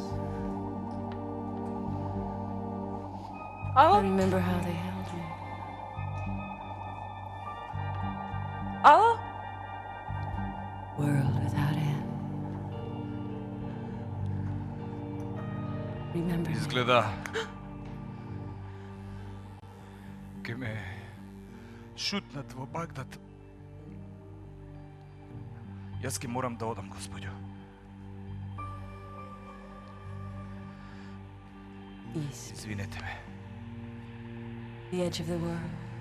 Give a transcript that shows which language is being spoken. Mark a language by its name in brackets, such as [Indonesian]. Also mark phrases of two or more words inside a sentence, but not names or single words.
[English] I [Macedonian] Ало? [English] remember how they held me. [Macedonian] Ало? [English] World without end. Remember me. [Macedonian] Изгледа ке ме шутнат во Багдад. Јас ке морам да одам, господјо. [English] East, [Macedonian] Извинете ме. [English] the edge of the world.